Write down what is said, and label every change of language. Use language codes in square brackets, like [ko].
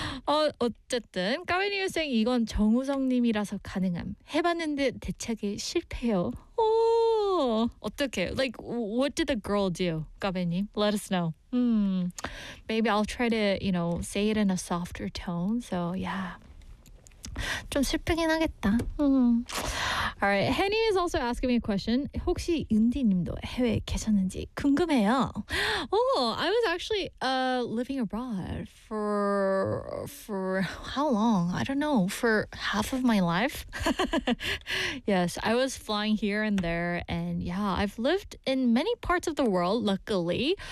[ko] 어쨌든 까베니어 쌤 이건 정우성님이라서 가능함. 해봤는데 대책이 실패요. 오, 어떻게? [en] Like, what did the girl do, 까베님? Let us know. Maybe I'll try to, you know, say it in a softer tone. So, yeah. [ko] 좀 슬프긴 하겠다. [en] All right, Henny is also asking me a question. [ko] 혹시 은디님도 해외 계셨는지 궁금해요. [en] Oh, I was actually living abroad for how long? I don't know, for half of my life. Yes, I was flying here and there. And yeah, I've lived in many parts of the world, luckily.